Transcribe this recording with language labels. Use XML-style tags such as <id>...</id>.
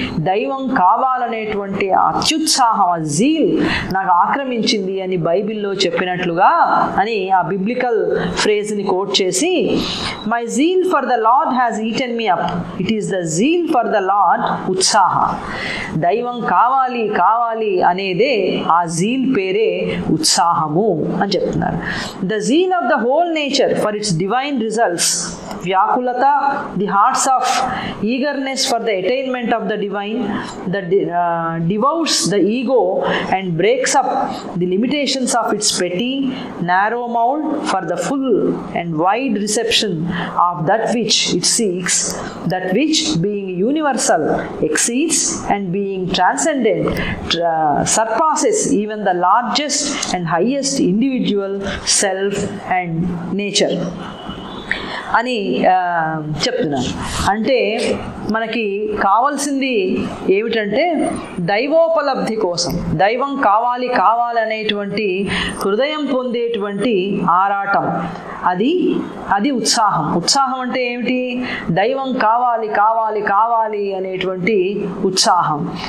<te>దైవం కావాలనేటువంటి అత్యుత్సాహం, ఆ జీల్ నాకు ఆక్రమించింది అని బైబిల్లో చెప్పినట్లుగా అని ఆ బిబ్లికల్ ఫ్రేజ్ని కోట్ చేసి,</te> <en>my zeal for the Lord</en> <te>has eaten మీ up, it is the zeal for the lord ఉత్సాహ. దైవం కావాలి కావాలి అనేదే ఆ జీల్ పేరే ఉత్సాహము అని చెప్తున్నారు.</te> <en>the zeal of the whole nature for its divine results vyakulata, the hearts of eagerness for the attainment of the divine, that devours the ego and breaks up the limitations of its petty, narrow mold for the full and wide reception of that which it seeks, that which being universal exceeds and being transcendent surpasses even the largest and highest individual self and nature</en> <te>అని చెప్తున్నారు. అంటే మనకి కావాల్సింది ఏమిటంటే దైవోపలబ్ధి కోసం, దైవం కావాలి కావాలనేటువంటి హృదయం పొందేటువంటి ఆరాటం, అది ఉత్సాహం. ఉత్సాహం అంటే ఏమిటి? దైవం కావాలి కావాలి కావాలి అనేటువంటి ఉత్సాహం.</te>